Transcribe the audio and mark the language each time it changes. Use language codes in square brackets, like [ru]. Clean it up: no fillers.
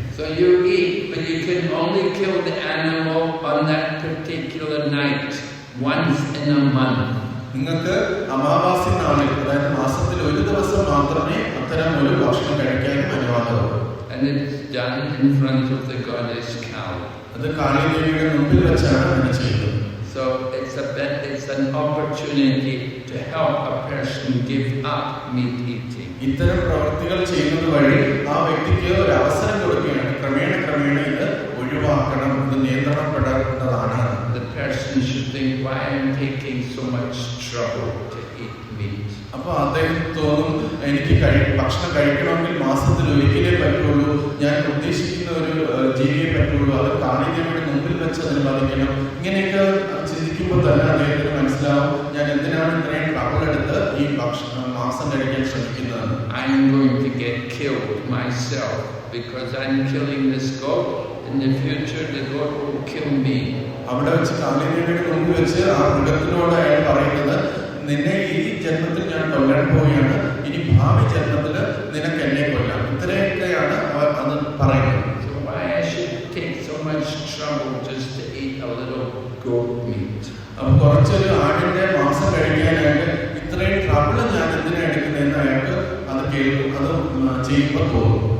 [en] So you eat, but you can only kill the animal on that particular night, once in a month. [ml] നിങ്ങൾക്ക് അമാവാസി നാളിൽ, അതായത് മാസത്തിൽ ഒരു ദിവസം മാത്രമേ അത്തരം ഒരു ഭക്ഷണം കഴിക്കാനും അനുവാദമുള്ളൂ. [en] And it's done in front of the goddess Kali. [ml] അത് കാളിദേവിയുടെ മുമ്പിൽ വെച്ചാണ് അങ്ങനെ ചെയ്യുന്നത്. [en] So it's an opportunity to help a person give up meat eating. [ml] ഇത്തരം പ്രവൃത്തികൾ ചെയ്യുന്നത് വഴി ആ വ്യക്തിക്ക് ഒരു അവസരം കൊടുക്കുകയാണ്. ക്രമേണ ഇത് ഒഴിവാക്കണം, ഇത് നിയന്ത്രണപ്പെടേണ്ടതാണ്. [en] The person should think, why I'm taking so much trouble to eat meat. [ml] അപ്പൊ അദ്ദേഹം തോന്നും, എനിക്ക് ഭക്ഷണം കഴിക്കണമെങ്കിൽ മാസത്തിൽ ഒരിക്കലേ പറ്റുള്ളൂ, ഞാൻ ഉദ്ദേശിക്കുന്ന ഒരു ജീവിയെ പറ്റുള്ളൂ, അത് കാളിദേവിയുടെ മുമ്പിൽ വെച്ച് അതിന് ബാധിക്കണം. ഇങ്ങനെയൊക്കെ ചിന്തിക്കുമ്പോൾ തന്നെ അദ്ദേഹത്തിന് മനസ്സിലാവും, ഞാൻ എന്തിനാണ് ഇത്രയും ട്രബിൾ എടുത്ത് ഈ മാംസം കഴിക്കാൻ ശ്രമിക്കുന്നത്. [en] I'm going to get killed myself because I'm killing this goat. In the future, the goat will kill me. [ml] അവിടെ വെച്ച് കാളിദേവിയുടെ മുമ്പിൽ വെച്ച് ആ മൃഗത്തിനോട് അയാൾ പറയുന്നത്, നിന്നെ ഈ ജന്മത്തിൽ ഞാൻ കൊല്ലാൻ പോവുകയാണ്, ഇനി ഭാവി ജന്മത്തിൽ നിനക്ക് എന്നെ കൊല്ലാം. ഇത്രയൊക്കെയാണ് അവർ അത് പറയുന്നത്. [en] So why I should take so much trouble just to eat a little goat meat? [ml] അപ്പൊ കുറച്ചൊരു ആടിന്റെ മാംസം കഴിക്കാനായിട്ട് ഇത്രയും ട്രബിൾ ഞാൻ എന്തിനാ എടുക്കുന്നതെന്ന് അയാൾക്ക് അത് ചെയ്യുമ്പോൾ തോന്നും.